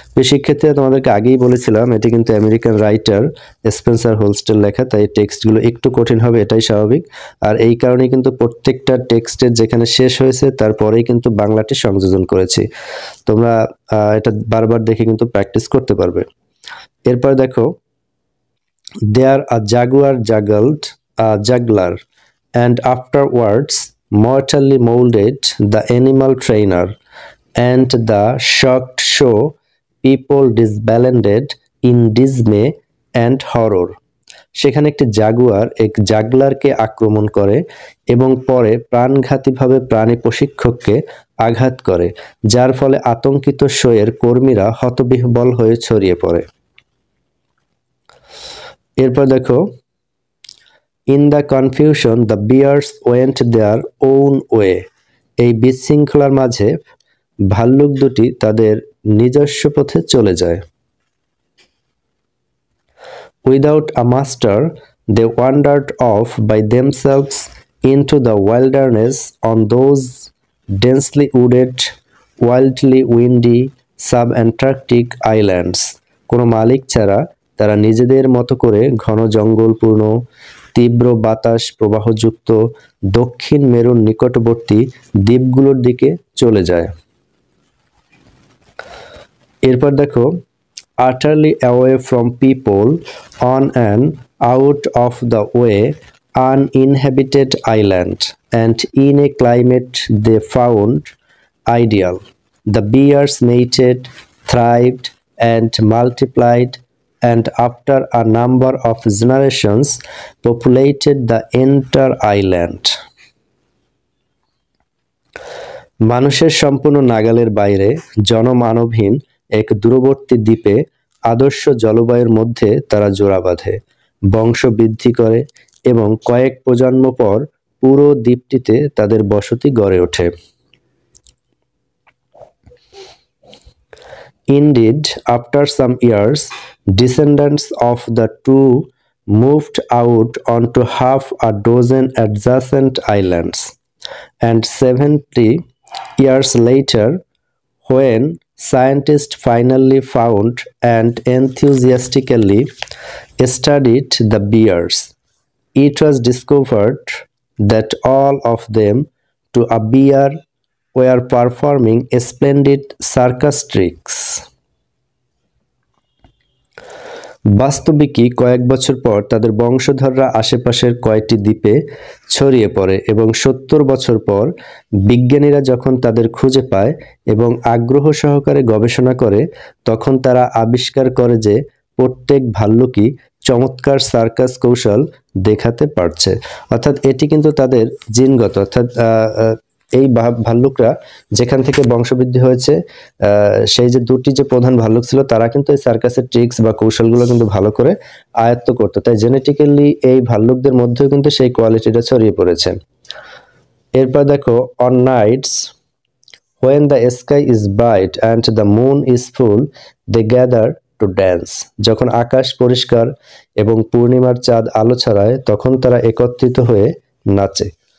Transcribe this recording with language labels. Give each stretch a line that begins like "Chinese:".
Bangla: শিক্ষার্থীরা, তোমাদেরকে আগেই বলেছিলাম এটি কিন্তু আমেরিকান রাইটার স্পেন্সার হোলস্টের লেখা, তাই টেক্সটগুলো একটু কঠিন হবে, এটাই স্বাভাবিক। আর এই কারণে কিন্তু প্রত্যেকটা টেক্সটের যেখানে শেষ হয়েছে তারপরেই কিন্তু বাংলাটি সংযোজন করেছি। তোমরা এটা বারবার দেখে কিন্তু প্র্যাকটিস করতে পারবে। এরপর দেখো,
English: There a jaguar juggled juggler and afterwards mortally molded the animal trainer, and the shocked show people disbanded in dismay and horror.
Bangla: সেখানে একটি জাগুয়ার এক জাগলারকে আক্রমণ করে এবং পরে প্রাণঘাতীভাবে প্রাণী প্রশিক্ষককে আঘাত করে, যার ফলে আতঙ্কিত শোয়ের কর্মীরা হতবিহ্বল হয়ে ছড়িয়ে পড়ে। এরপর দেখো,
English: In the confusion the bears went their own way.
Bangla: এই বিশৃঙ্খলার মাঝে ভাল্লুক দুটি তাদের নিজস্ব পথে চলে যায়।
English: Without a master they wandered off by themselves into the wilderness on those densely wooded, wildly windy sub Antarctic islands.
Bangla: কোনো মালিক ছাড়া তারা নিজেদের মতো করে ঘন জঙ্গলপূর্ণ, তীব্র বাতাস প্রবাহযুক্ত দক্ষিণ মেরুর নিকটবর্তী দ্বীপগুলোর দিকে চলে যায়। এরপর দেখো,
English: utterly away from people, on an out of the way uninhabited island, and in a climate they found ideal, the bears mated, thrived, and multiplied, and after a number of generations populated the entire island.
Bangla: মানুষের সম্পূর্ণ নাগালের বাইরে জনমানবহীন এক দূরবর্তী দ্বীপে আদর্শ জলবায়ুর মধ্যে তারা জোড়া বাঁধে, বংশ বৃদ্ধি করে এবং কয়েক প্রজন্ম পর পুরো দ্বীপটিতে তাদের বসতি গড়ে ওঠে।
English: Indeed, after some years, descendants of the two moved out onto half a dozen adjacent islands, and 70 years later, when scientists finally found and enthusiastically studied the bears, it was discovered that all of them, to a bear, were performing splendid circus tricks.
Bangla: বাস্তবিকই কয়েক বছর পর তাদের বংশধররা আশেপাশের কয়েকটি দ্বীপে ছড়িয়ে পড়ে এবং 70 বছর পর বিজ্ঞানীরা যখন তাদের খুঁজে পায় এবং আগ্রহ সহকারে গবেষণা করে, তখন তারা আবিষ্কার করে যে প্রত্যেক ভাল্লুকই চমৎকার সার্কাস কৌশল দেখাতে পারছে। অর্থাৎ এটি কিন্তু তাদের জিনগত, অর্থাৎ এই ভাল্লুকরা যেখান থেকে বংশবৃদ্ধি হয়েছে, সেই যে দুটি যে প্রধান ভাল্লুক ছিল তারা কিন্তু এই সার্কাসের ট্রিক্স বা কৌশলগুলো কিন্তু ভালো করে আয়ত্ত করতো, তাই জেনেটিক্যালি এই ভাল্লুকদের মধ্যেও কিন্তু সেই কোয়ালিটিটা ছড়িয়ে পড়েছে। এরপর দেখো,
English: On nights When the sky is bright and the moon is full, they gather to dance.
Bangla: যখন আকাশ পরিষ্কার এবং পূর্ণিমার চাঁদ আলো ছড়ায় তখন তারা একত্রিত হয়ে নাচে।